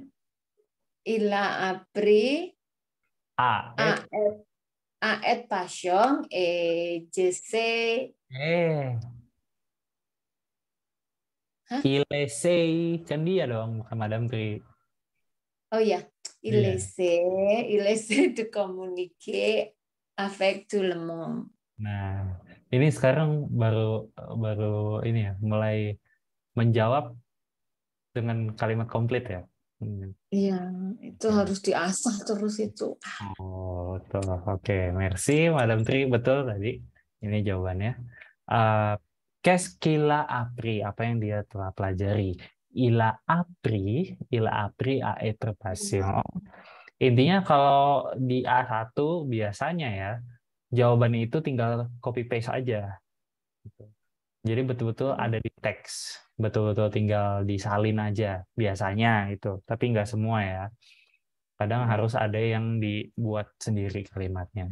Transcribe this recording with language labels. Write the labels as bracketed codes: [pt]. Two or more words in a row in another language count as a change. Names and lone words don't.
[fr] Il a appris à être patient et je sais. Il essaie, [id] kan dia dong, bukan Madame Tri. [fr] Oh ya, il essaie de communiquer avec tout le monde. [id] Nah, ini sekarang baru ini ya, mulai menjawab dengan kalimat komplit ya. Iya, itu harus diasah terus itu. Oh, betul. Oke, merci Madam Tri, betul tadi. Ini jawabannya. [fr] Qu'est-ce qu'il a appris? [id] Apa yang dia telah pelajari? [fr] Il a appris à être patient. [id] Intinya kalau di A1 biasanya ya, jawabannya itu tinggal [en] copy paste [id] aja. Jadi betul-betul ada di teks, betul-betul tinggal disalin aja biasanya itu, tapi nggak semua ya. Kadang harus ada yang dibuat sendiri kalimatnya.